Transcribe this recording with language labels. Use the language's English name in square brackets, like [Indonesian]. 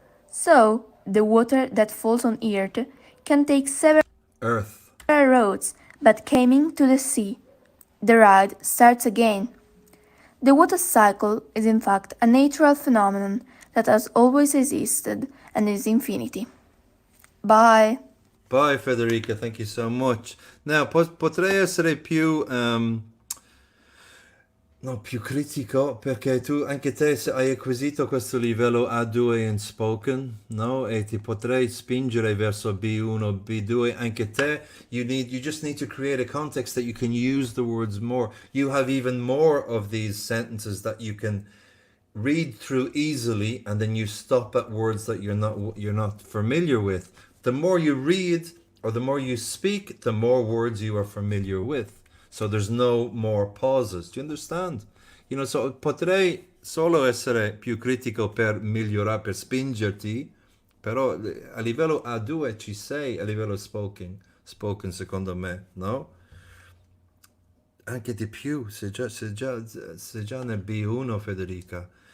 [English] So, the water that falls on Earth can take several Earth. roads, but coming to the sea, the ride starts again. The water cycle is in fact a natural phenomenon that has always existed and is infinity. Bye! Bye Federica, thank you so much. [Italian] Now, potrei essere più no, più critico perché tu anche te hai acquisito questo livello A2 in spoken, no? E ti potrei spingere verso B1, B2 anche te. [English] You just need to create a context that you can use the words more. You have even more of these sentences that you can read through easily, and then you stop at words that you're not familiar with. The more you read or the more you speak, the more words you are familiar with. So there's no more pauses. Do you understand? You know, so [Italian] potrei solo essere più critico per migliorare, per spingerti, però a livello A2 ci sei, a livello spoken secondo me, no? Anche di più, sei già nel B1 Federica.